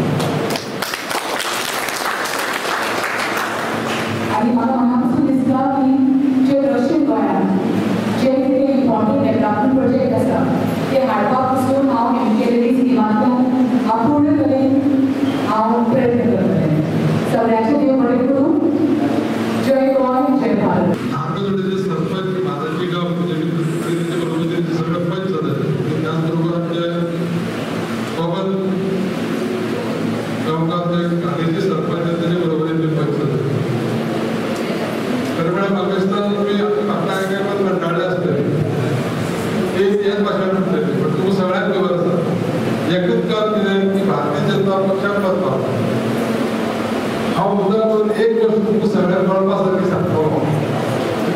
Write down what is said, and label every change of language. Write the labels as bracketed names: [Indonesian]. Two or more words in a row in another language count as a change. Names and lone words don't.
[Konkani] आनी म्हाका मनापासून दिसता की जे दक्षिण गोंयांत जे कितें [English] important development project [Konkani] आसा ते हाडपाक पसून हांव एमकेएलडी स्किमांतल्यान हांव पूर्ण तरेन हांव प्रयत्न करतलें. सगळ्यांचे देव बरें करूं. जय गोंय, जय भारत. [Marathi] आमच्याकडे सरपंच माझाची गाव सरपंच झाले त्याचबरोबर आमच्या पवन गावकाचे आधीचे सरपंच त्याच्या बरोबरीने पंच झाले. [Konkani] खरं म्हणा म्हाका दिसता तुमी म्हाका आयकून कंटाळले आसतले. एक हेच भाशेन म्हणटले पण तुमकां सगळ्यांक खबर आसा एकच काम कितें की भारतीय जनता पक्षाक मत मारता. हांव मुद्दम करून एक गोष्ट तुमकां सगळ्यांक कळपा सारकी सांगतो की